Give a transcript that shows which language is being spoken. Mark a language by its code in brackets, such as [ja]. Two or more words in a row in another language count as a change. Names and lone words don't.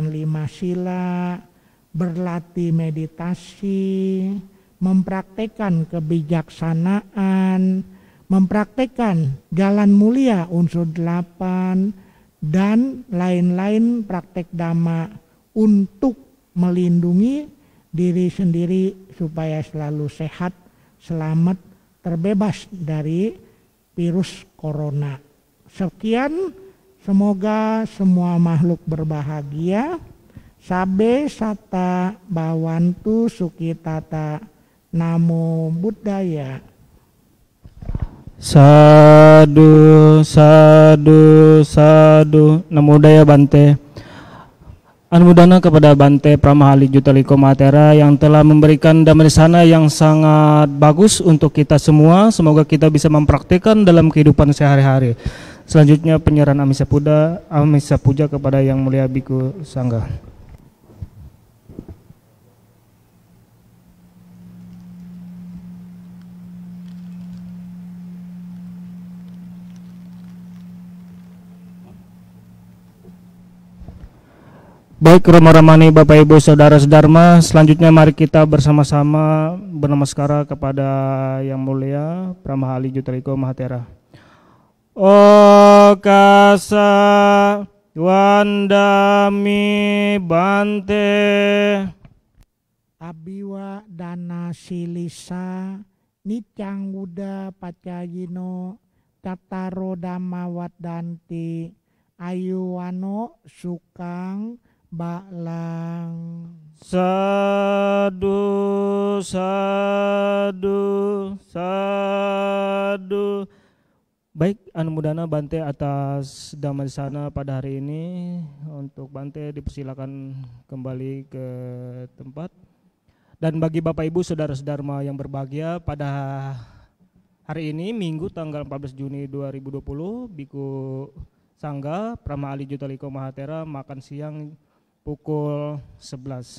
[id] 5 sila, berlatih meditasi, mempraktekkan kebijaksanaan, mempraktekkan jalan mulia unsur 8, dan lain-lain praktek dhamma untuk melindungi diri sendiri supaya selalu sehat, selamat, terbebas dari virus corona. Sekian, semoga semua makhluk berbahagia. [pi] Sabe sata bawantu sukitata. Namo Buddhaya. Sadu, sadu, sadu. Namo Buddhaya Bante. [id] Anumodana kepada Bante Pramahali Jutaliko Mahatera yang telah memberikan dhammanisana yang sangat bagus untuk kita semua. Semoga kita bisa mempraktikkan dalam kehidupan sehari-hari. Selanjutnya penyerahan Amisa Puja kepada Yang Mulia Biku Sangga. Baik Rama-Ramani, Bapak Ibu Saudara Sedharma, selanjutnya mari kita bersama-sama bernamaskara kepada Yang Mulia Pramahali Jutaliko Mahatera. [pi] Okasa Wandami Bante Abiwa Dana Silisa Nicang Buddha Pacayino Cataro Dhamma Wadanti Ayuwano Sukang Balang. Sadu, sadu, sadu. [id] Baik, anu mudana Bante atas dhamma di sana pada hari ini. Untuk Bante dipersilakan kembali ke tempat. Dan bagi Bapak Ibu saudara-saudara yang berbahagia, pada hari ini Minggu tanggal 14 Juni 2020, Biku Sangga Prama Ali Jutaliko Mahatera makan siang pukul 11.